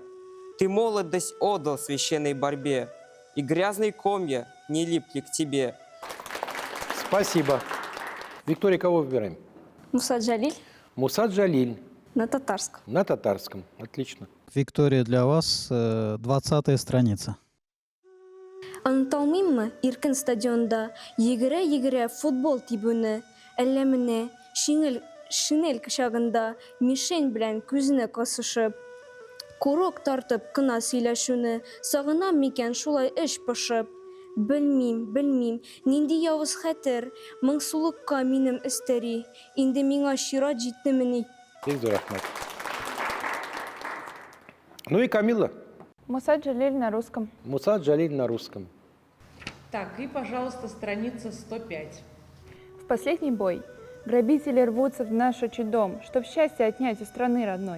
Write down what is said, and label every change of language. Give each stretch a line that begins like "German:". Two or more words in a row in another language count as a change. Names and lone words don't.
Russian: Ты молодость отдал священной борьбе, и грязные комья не липли к тебе. Спасибо. Виктория, кого выбираем? Муса Джалиль Муса Джалиль. на татарском. На татарском. Отлично. Виктория, для вас 20-я страница.
Tatar: Аныталмыйммы иркен стадионда егере футбол тибүне, әллә менә шинель кочагында мишень белән күзенә кысышып, курок тартып кына сөйләшүне сагынам микән шулай эш пошып. Белмим, нинди явыз хәтер, моңсулыкка минем өстәри, инде миңа чират җитнемени. Бик рахмәт.
Russian: Ну и Камила. Муса Джалиль на русском. Муса Джалиль на русском. Так, и, пожалуйста, страница 105. В последний бой грабители рвутся в наш отчий дом, чтоб счастье отнять у страны родной.